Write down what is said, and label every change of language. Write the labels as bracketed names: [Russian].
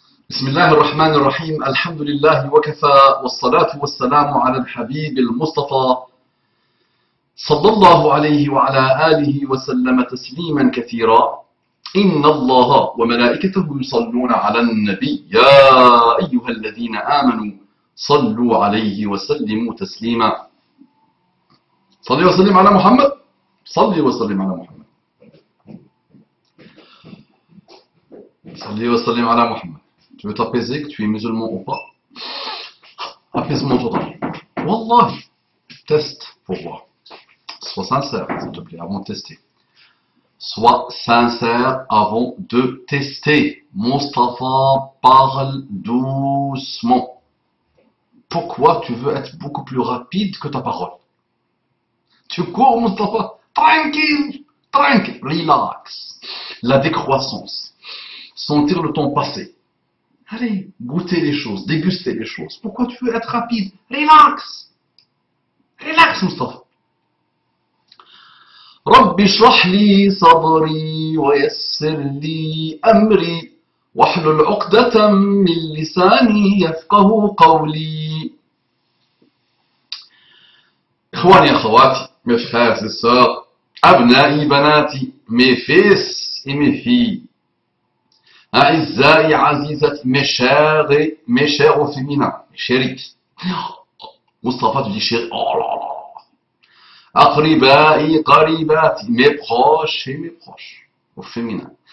[Arabic] بسم الله الرحمن الرحيم الحمد لله وكفى والصلاة والسلام على الحبيب المصطفى صلى الله عليه وعلى آله وسلم تسليما كثيرا إن الله وملائكته يصلون على النبي يا أيها الذين آمنوا صلوا عليه وسلموا تسليما صلي وسلم على محمد صلي وسلم على محمد صلي وسلم على محمد. [French] Tu veux t'apaiser, que tu es musulman ou pas? Apaisement total. Wallah, teste pour voir. Sois sincère, s'il te plaît, avant de tester. Sois sincère avant de tester. Mustafa parle doucement. Pourquoi tu veux être beaucoup plus rapide que ta parole? Tu cours, Mustafa. Tranquille, tranquille, relax. La décroissance. Sentir le temps passer. Allez, goûter les choses, déguster les choses. Pourquoi tu veux être rapide? Relax. Relax, Mustafa. [Arabic] رب اشرح لي صدري ويسر لي أمري واحلل عقدة من لساني يفقه قولي. إخواني أخواتي, [French] mes frères et sœurs, [Arabic] أبنائي بناتي, [French] mes fils et mes filles, [Arabic] أعزائي عزيزتي, [French] mes chers au féminin, mes chéris. Mustafa, tu dis chéri, oh là là. [Arabic] أقربائي قريباتي, [French] mes proches et mes proches, au féminin.